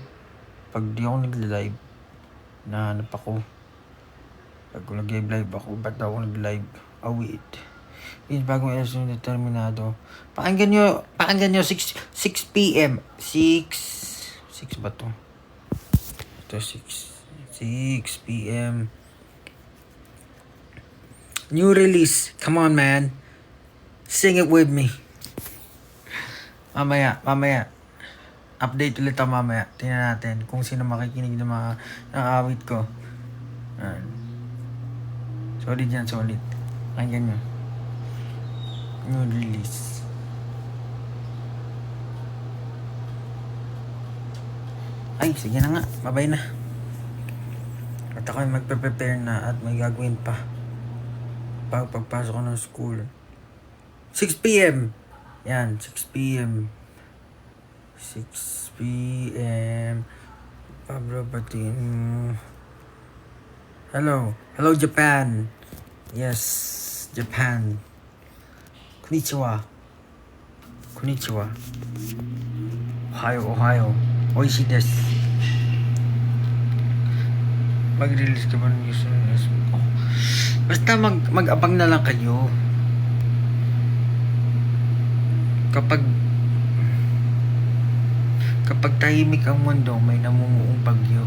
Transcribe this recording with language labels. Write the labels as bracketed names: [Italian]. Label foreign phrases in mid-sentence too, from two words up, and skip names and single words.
[Filipino] Pag di ako nag-live, Nahanap ako. Pag nag-live ako, ba't ako nag-live? [English] Oh, wait. [Filipino] Yung bagong episode ng Determinado. Pakinggan nyo 6 p.m. 6 ba to? Ito 6 p.m. [English] New release. Come on, man. Sing it with me. [Filipino] Mamaya. Update ulit ako mamaya. Tingnan natin kung sino makikinig ng mga awit ko. Solid yan, solid. Pakinggan nyo. [English] New release. [Filipino] Ay, sige na nga. Babay na. At ako'y magpe-prepare na at may gagawin pa. Pagpasok ko ng school. 6 p.m. Yan, 6 p.m. 6 p.m. Pablo Batin. Hello, Japan. Yes, Japan. [Japanese] Konnichiwa. Ohio. Oishi desu. [Filipino] Mag-release ka ba ng news ng Facebook ko? Basta mag-abang na lang kayo. Kapag tahimik ang mundo, may namumuong bagyo.